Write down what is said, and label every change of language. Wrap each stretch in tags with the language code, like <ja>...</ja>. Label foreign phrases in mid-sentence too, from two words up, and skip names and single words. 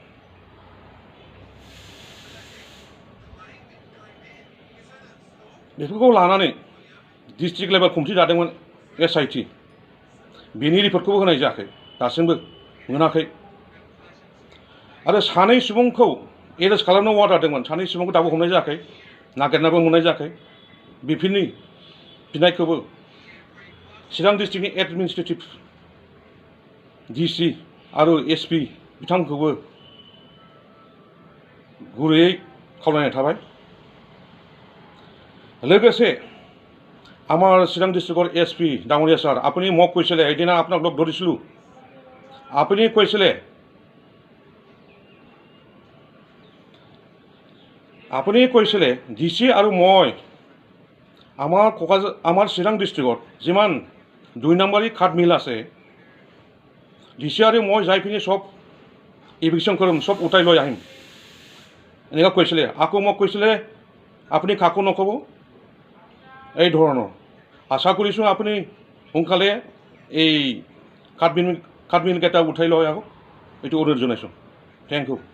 <brx>बेफोरखौ लानानै</brx> <en>district level committee</en> <brx>दादोंमोन SIT बेनि रिपर्टखौबो होनाय जायाखै दासिमबो मोनाखै आरो सानै सुबुंखौ एरेस्ट खालामनो अर्डार होदोंमोन सानै सुबुंखौ दाबो हमनाय जायाखै नागिरनाबो मोननाय जायाखै बेफोरनि बिनायखौबो चिरां डिस्ट्रिक्टनि एडमिनिस्ट्रेटिभ DC आरो SP बिथांखौबो गुरैयै खावलायनाय थाबाय लोगोसे</brx> <as>আমার চিরাং ডিস্ট্রিক্টৰ SP ডাঙৰীয়া ছাৰ আপুনি মোক কৈছিলে এদিনা আপোনাক লগ ধৰিছিলোঁ আপুনি কৈছিলে DC আৰু মই আমাৰ চিৰাং ডিস্ট্ৰিক্টত যিমান 2 নম্বৰী কাঠ মিল আছে DC আৰু মই যাই পিনি সব ইভিকশ্যন কৰিম সব উঠাই লৈ আহিম এনেকুৱা কৈছিলে আকৌ মোক কৈছিলে আপুনি কাকো নক'ব এই ধৰণৰ আশা কৰিছোঁ আপুনি সোনকালে এই কাঠমিলকেইটা উঠাই লৈ আহক এইটো অনুৰোধ জনাইছোঁ</as> <en>thank you</en>